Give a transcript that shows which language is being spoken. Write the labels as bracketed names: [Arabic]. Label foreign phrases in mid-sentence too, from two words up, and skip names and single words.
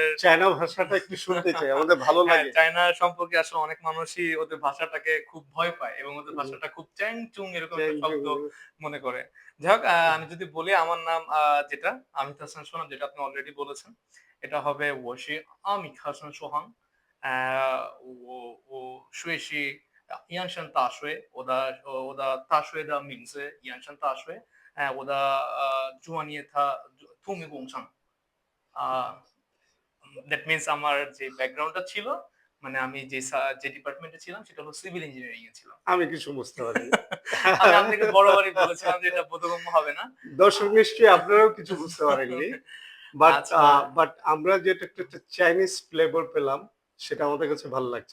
[Bangla] চায়না ভাষাটা একটু শুনতে চাই, আমাদের ভালো হ্যাঁ, লাগে। চায়না সম্পর্কে আসলে অনেক মানুষই ওদের ভাষাটাকে খুব ভয় পায় এবং ওদের হুম, ভাষাটা খুব চ্যাং-চুং এরকম একটা শব্দ চ্যাং-চ্যাং, মনে করে। যাই হোক, আমি যদি বলি আমার নাম, যেটা আমিত হাসান সোহান, যেটা আপনি অলরেডি বলেছেন, এটা হবে [Chinese] 我是 [Bangla] আমিত হাসান সোহান। [Chinese] 我学习阳山大学，我的大学的名字阳山大学。我的专业它土木工程。 [Bangla] আ [English] that means [Bangla] আমার যে ব্যাকগ্রাউন্ডটা ছিল, মানে আমি যে ডিপার্টমেন্টে ছিলাম সেটা হলো [English] civil engineering [Bangla] এ ছিলাম। আমি কিছু বুঝতে পারিনি। আমি আপনাকে বরাবরই বলেছিলাম যে এটা বোধগম্য হবে না। আ দর্শক নিশ্চয়ই আপনারাও কিছু বুঝতে পারেননি। বাট আচ্ছা, আমরা যেটা একটা [English] Chinese flavor [Bangla] পেলাম, সেটা আমাদের কাছে ভালো লাগছে।